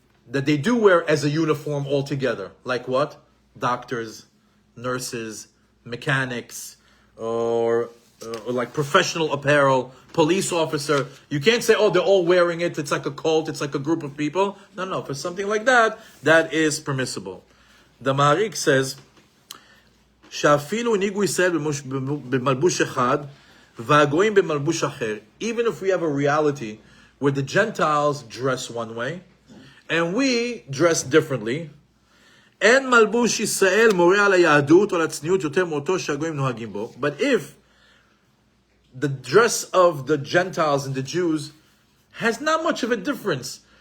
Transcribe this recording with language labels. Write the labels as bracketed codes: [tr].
[en] That they do wear as a uniform altogether. Like what? Doctors, nurses, mechanics, or like professional apparel, police officer. You can't say, oh, they're all wearing it. It's like a cult. It's like a group of people. No. For something like that, that is permissible. The Maharik says, [he] שאפילו הנהיגו ישראל במלבוש אחד, והגויים במלבוש אחר. [en] Even if we have a reality where the Gentiles dress one way, and we dress differently, [he] אין מלבוש ישראל מורה על היהדות או על הצניעות יותר מאותו שהגויים נוהגים בו. [en] But if the dress of the Gentiles and the Jews has not much of a difference.